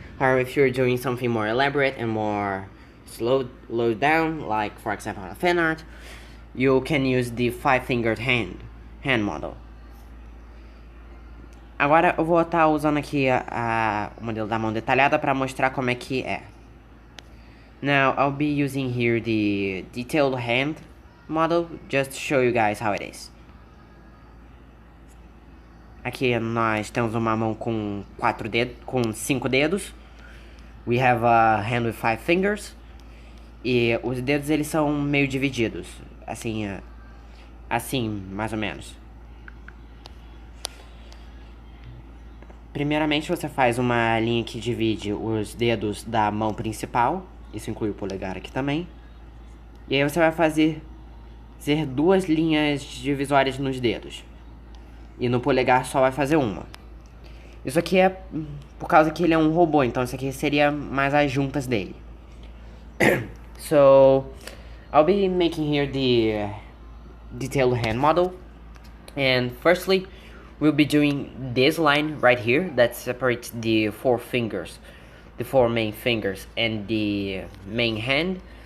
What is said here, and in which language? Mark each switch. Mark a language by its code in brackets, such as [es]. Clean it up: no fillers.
[en] However, if you're doing something more elaborate and more slowed down, like for example a fan art, you can use the 5-fingered hand model. [pt] Agora eu vou estar usando aqui o modelo da mão detalhada para mostrar como é que é. [en] Now I'll be using here the detailed hand model just to show you guys how it is. [pt] Aqui nós temos uma mão com 5 dedos. [en] We have a hand with 5 fingers. [pt] E os dedos eles são meio divididos, assim, mais ou menos. Primeiramente você faz uma linha que divide os dedos da mão principal. Isso inclui o polegar aqui também. E aí você vai fazer 2 linhas divisórias nos dedos. E no polegar só vai fazer uma. Isso aqui é por causa que ele é um robô, então isso aqui seria mais as juntas dele. [en] So, I'll be making here the detailed hand model. And firstly, we'll be doing this line right here that separates the 4 fingers, the 4 main fingers and the main hand.